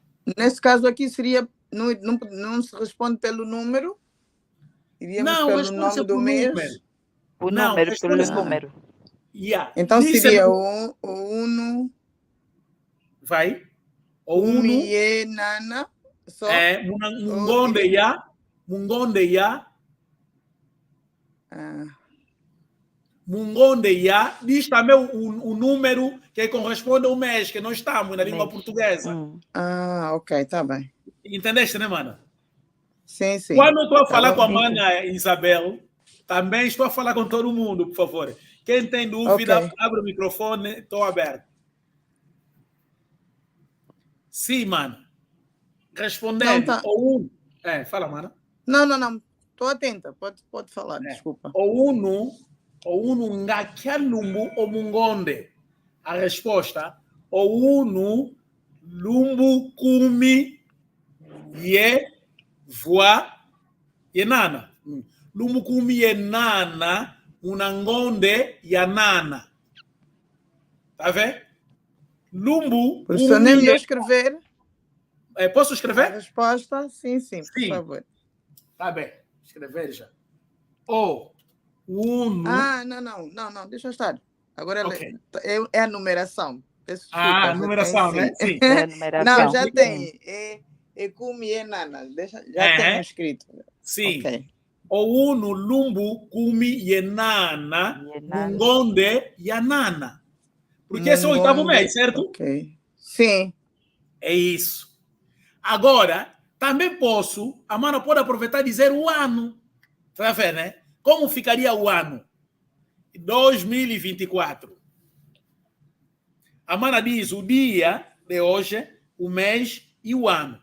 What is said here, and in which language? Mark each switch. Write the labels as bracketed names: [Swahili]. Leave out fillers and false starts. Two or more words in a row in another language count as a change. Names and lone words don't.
[Portuguese] nesse caso aqui seria, não se responde pelo número? Iríamos Não, pelo responde-se nome do por mês? número. O Não, número, pelo responde-se... número. Yeah. Então Listen, seria [Kongo] o uno, [Portuguese] vai. [Kongo] O uno umie, nana, só? é mungonde ya, mungonde ya, [Portuguese] Ah, [Kongo] mungonde ya. [Portuguese] Diz também o número que corresponde ao mês que nós estamos na língua Mês. portuguesa. ok, tá bem. Entendeste, né, mana? Sim, sim. Quando eu estou a Tá falar bom. com a mana Isabel, também estou a falar com todo mundo, por favor. Quem tem dúvida, Ok. abre o microfone, estou aberto. Sim, mano. Respondendo. Não, tá. Fala, mana. Não. Estou atenta. Pode falar, desculpa. [Kongo] O uno ngakyalumbu omungonde. [Portuguese] A resposta, [Kongo] o uno lumbu kumi ye voa ye nana. Lumbu kumi ye nana unangonde ya nana. [Portuguese] Tá vendo? Lumbu Professor, [Kongo] kumi [Portuguese] nem me deu [Kongo] ye... [Portuguese] escrever Posso a escrever? resposta? Sim, por Sim. favor. Tá bem. Escrever já. [Kongo] O uno... [Portuguese] Ah, não, deixa eu estar. Agora Ok. é a numeração. Peço desculpa. Ah, já numeração, tem, né? Sim. É a numeração. Não, já tem. É [Kongo] kumi e nana. [Portuguese] Já tenho escrito. Sim. Ok. [Kongo] O uno lumbu kumi yenana mungonde yanana. [Portuguese] Porque esse é o oitavo mês, certo? Ok. Sim. É isso. Agora, também posso, a mana pode aproveitar e dizer o ano. Tá vendo, né? Como ficaria o ano? 2024. A mana diz o dia de hoje, o mês e o ano.